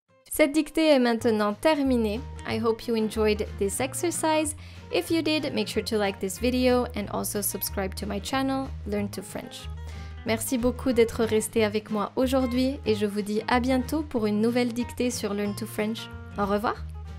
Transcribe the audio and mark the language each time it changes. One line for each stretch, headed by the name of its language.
French: Cette dictée est maintenant terminée.
English: I hope you enjoyed this exercise. If you did, make sure to like this video and also subscribe to my channel, Learn to French.
French: Merci beaucoup d'être resté avec moi aujourd'hui et je vous dis à bientôt pour une nouvelle dictée sur Learn to French. Au revoir!